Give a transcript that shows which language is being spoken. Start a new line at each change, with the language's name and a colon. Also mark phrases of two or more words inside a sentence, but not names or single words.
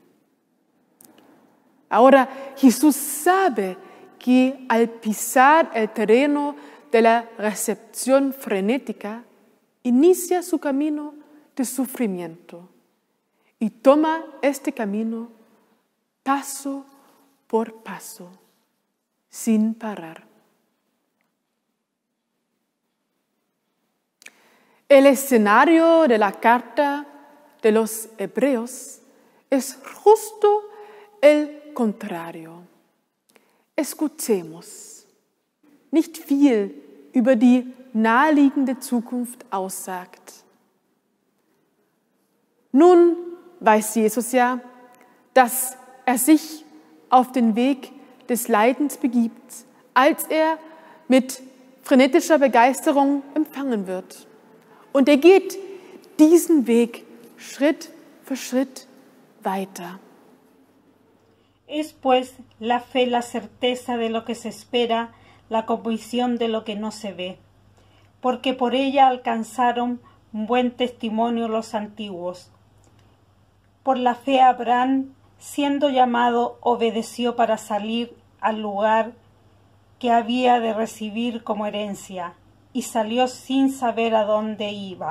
Spanish: Ahora Jesús sabe que al pisar el terreno de la recepción frenética, inicia su camino de sufrimiento y toma este camino paso por paso, sin parar. El escenario de la carta de los Hebreos es justo el contrario. Escuchemos.
German: Nicht viel über die naheliegende Zukunft aussagt. Nun weiß Jesus ja, dass sich auf den Weg des Leidens begibt, als mit frenetischer Begeisterung empfangen wird. Und geht diesen Weg Schritt für Schritt weiter.
Spanish: Es pues la fe la certeza de lo que se espera, la convicción de lo que no se ve, porque por ella alcanzaron buen testimonio los antiguos. Por la fe Abraham, siendo llamado, obedeció para salir al lugar que había de recibir como herencia, y salió sin saber a dónde iba.